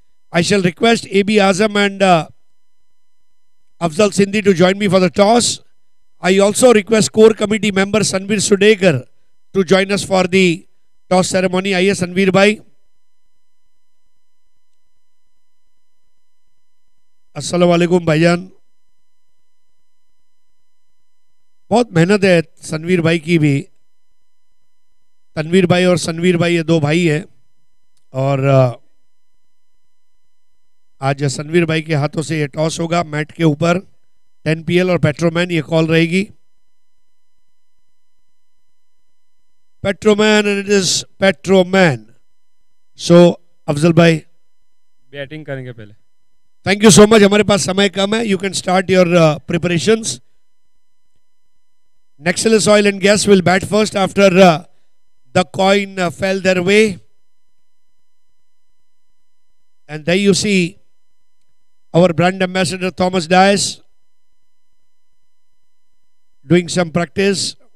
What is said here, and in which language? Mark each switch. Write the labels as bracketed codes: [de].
[en] I shall request AB Azam and Afzal Sindhi to join me for the toss. I also request core committee member Sanveer Sudekar to join us for the toss ceremony. [hi] Aiye [en] Sanveer bhai. [hi] Assalamu alaikum भाईजान. बहुत मेहनत है सनवीर भाई की भी. तनवीर भाई और सनवीर भाई ये दो भाई हैं और आज सनवीर भाई के हाथों से ये टॉस होगा मैट के ऊपर. 10PL और पेट्रोमैन ये कॉल रहेगी. [en] Petroman and it is Petroman. [hi] सो अफजल भाई बैटिंग करेंगे पहले. [en] Thank you so much. [hi] हमारे पास समय कम है. [en] You can start your preparations. Nexalis Oil and Gas will bat first after the coin fell their way. And there you see our brand ambassador Thomas Dias doing some practice.